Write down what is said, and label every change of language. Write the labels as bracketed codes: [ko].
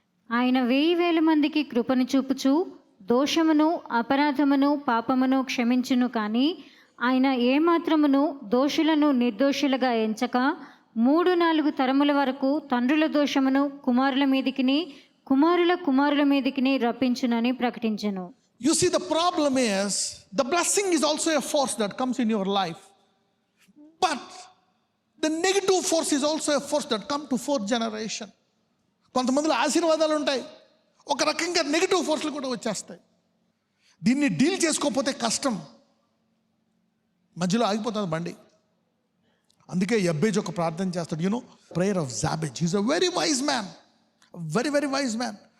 [te] ఆయన 1000 మందికి కృపను చూపుచు దోషమును అపరాధమును పాపమును క్షమించును, కానీ ఆయన ఏమాత్రమును దోషులను నిర్దోషులుగా ఎంచక 3-4 తరముల వరకు తండ్రుల దోషమును కుమారుల మీదికిని కుమారుల కుమారుల మీదికిని రప్పించునని ప్రకటించెను. [en] You see, the problem is the blessing is also a force that comes in your life, but the negative force is also a force that comes to 4th generation. [te] కొంతమందిలో ఆశీర్వాదాలు ఉంటాయి, ఒక రకంగా నెగిటివ్ ఫోర్స్లు కూడా వచ్చేస్తాయి. దీన్ని డీల్ చేసుకోకపోతే కష్టం, మధ్యలో ఆగిపోతుంది బండి. అందుకే యబ్బేజ్ ఒక ప్రార్థన చేస్తాడు. [en] You know, prayer of Jabez. Is a very wise man, very very wise man.